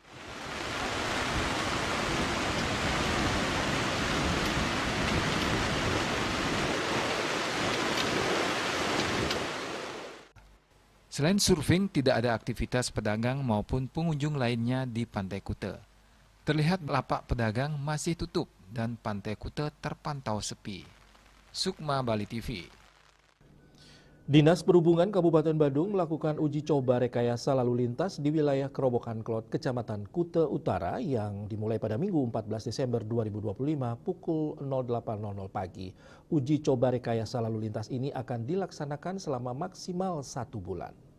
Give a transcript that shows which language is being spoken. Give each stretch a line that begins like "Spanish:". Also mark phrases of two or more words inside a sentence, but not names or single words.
Indonesian: Selain surfing, tidak ada aktivitas pedagang maupun pengunjung lainnya di Pantai Kuta. Terlihat lapak pedagang masih tutup dan Pantai Kuta terpantau sepi. Sukma, Bali TV. Dinas Perhubungan Kabupaten Badung melakukan uji coba rekayasa lalu lintas di wilayah Kerobokan Klot, Kecamatan Kuta Utara yang dimulai pada Minggu 14 Desember 2025 pukul 08.00 pagi. Uji coba rekayasa lalu lintas ini akan dilaksanakan selama maksimal 1 bulan.